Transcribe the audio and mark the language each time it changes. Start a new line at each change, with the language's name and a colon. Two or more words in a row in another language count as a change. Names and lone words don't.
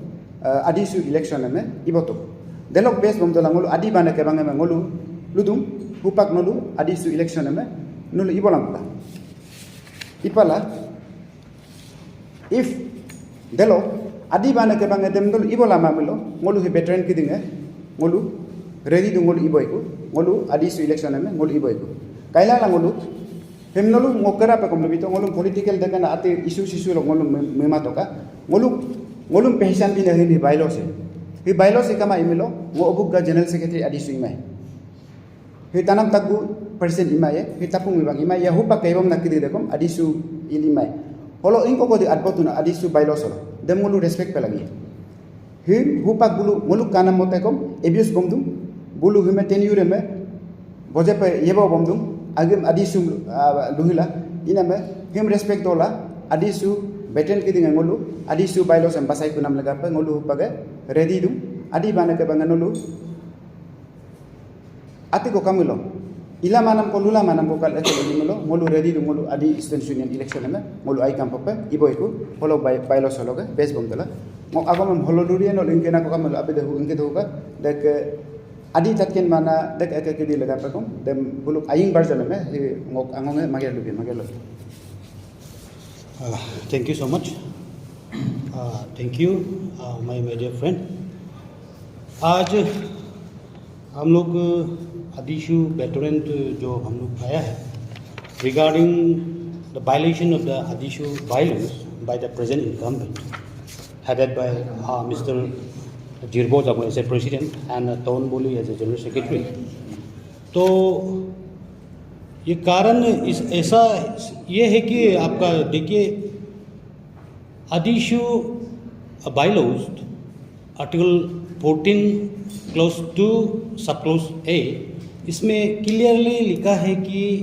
Adi: adisu election me iboto delok bes bom dola ngolu adi bana ke bange ngolu ludum hupak nolu adi su election eme nolu ibolang pa ipala if delo adi bana ke bang dem nolu ibola mamilo ngolu he veteran ki dinge ngolu ready du ngolu iboiku ngolu adi su election eme ngolu iboiku kaila la ngolu hemnolu ngokera pe kom lebito ngolu political dengan ate isu lo ngolu mema toka ngolu pehsan bin he bailo se hi bailo se kama imilo ngo obuk ga general secretary adi su imai hi tanam tagu persen imai hi tapung ibang imai ya hupa kaibam nakidi dekom adi su ilimai holo ingko ko di adbotuna adi su bailo solo dem ngolu respect pe lagi hi hupa bulu ngolu kanam motekom abuse bomdum bulu hime tenure me boje pe yebo bomdum agem adisu luhila iname him respect dola adisu beten kiding ngolu adisu bailo sam basai kunam laga pa ngolu page ready dum adi bana ke banganolu ati ko kamilo ila manam ko lula manam ko kal ete ngolu ngolu ready dum ngolu adi student union election me ngolu ai kam pape iboiku holo bailo sologe base bom dala mo agam holo durian no linkena ko kamilo abe dehu inke dehu ka dek adi tatken mana dek eke kidi laga pakom dem buluk aying version me ngok angonge magelo
English: Thank you so much. Thank you my dear friend.
Hindi: आज हम लोग आदिशु वेटरन जो हम लोग आया है
English: regarding the violation of the Adishu bylaws by the present incumbent headed by Mr. Jirbo Jago as a president and Taun Boli as a general secretary.
Hindi: तो ये कारण इस ऐसा ये है कि आपका देखिए आदिशु
English: bylaws article 14 clause 2 sub clause A
Hindi: इसमें क्लियरली लिखा है कि